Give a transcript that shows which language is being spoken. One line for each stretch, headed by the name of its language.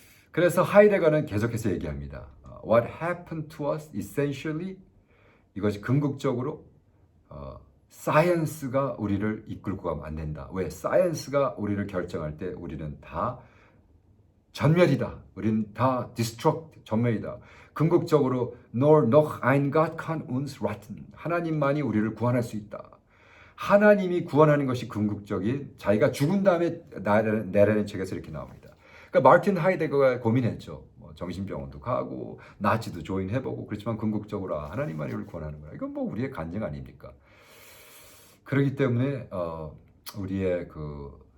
Korean: 그래서 하이데거는 계속해서 얘기합니다.
English: What happened to us essentially
Korean: 이것이 궁극적으로 사이언스가 우리를 이끌고 가면 안 된다. 왜? 사이언스가 우리를 결정할 때 우리는 다 전멸이다. 우리는 다 destruct, 전멸이다. 궁극적으로
German: nor noch ein Gott kann uns retten.
Korean: 하나님만이 우리를 구원할 수 있다. 하나님이 구원하는 것이 궁극적인 자기가 죽은 다음에 내라는 책에서 이렇게 나옵니다. 그러니까 마틴 하이데거가 고민했죠. 정신병원도 가고 나치도 조인해보고 그렇지만 궁극적으로 하나님만이 우리를 구원하는 거야. 이건 뭐 우리의 간증 아닙니까? 그렇기 때문에 우리의 그